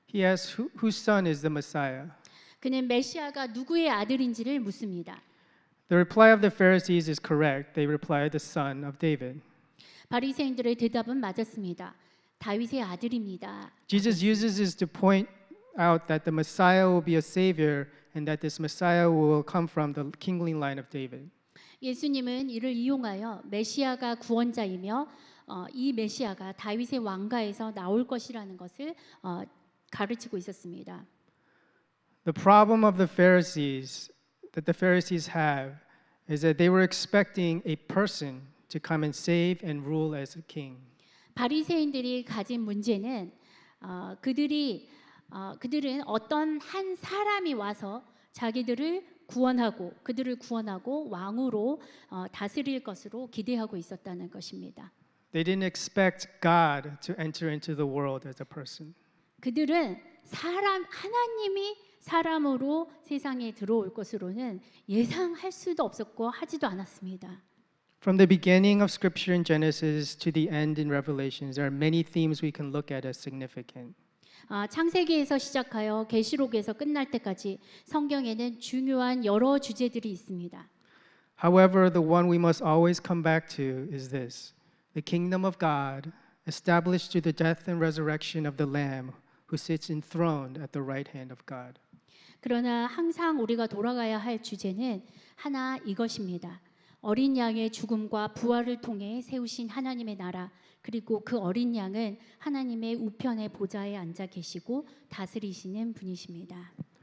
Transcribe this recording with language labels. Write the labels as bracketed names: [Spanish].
[English] He asks, whose son is the Messiah? [Korean] 그는 메시아가 누구의 아들인지를 묻습니다. [English] The reply of the Pharisees is correct. They reply, the son of David. [Korean] 바리새인들의 대답은 맞았습니다. 다윗의 아들입니다. [English] Jesus uses this to point out that the Messiah will be a savior and that this Messiah will come from the kingly line of David. [Korean] 예수님은 이를 이용하여 메시아가 구원자이며 이 메시아가 다윗의 왕가에서 나올 것이라는 것을 가르치고 있었습니다. [English] The problem of the Pharisees that the Pharisees have is that they were expecting a person to come and save and rule as a king. [Korean] 바리새인들이 가진 문제는 그들은 어떤 한 사람이 와서 그들을 구원하고 왕으로 다스릴 것으로 기대하고 있었다는 것입니다. [English] They didn't expect God to enter into the world as a person. [Korean] 그들은 하나님이 사람으로 세상에 들어올 것으로는 예상할 수도 없었고 하지도 않았습니다. [English] From the beginning of Scripture in Genesis to the end in Revelations, there are many themes we can look at as significant. [Korean] 창세기에서 시작하여 계시록에서 끝날 때까지 성경에는 중요한 여러 주제들이 있습니다. [English] However, the one we must always come back to is this: the kingdom of God, established through the death and resurrection of the Lamb, who sits enthroned at the right hand of God. [Korean] 그러나 항상 우리가 돌아가야 할 주제는 하나 이것입니다. 어린 양의 죽음과 부활을 통해 세우신 하나님의 나라, 그리고 그 어린 양은 하나님의 우편의 보좌에 앉아 계시고 다스리시는 분이십니다.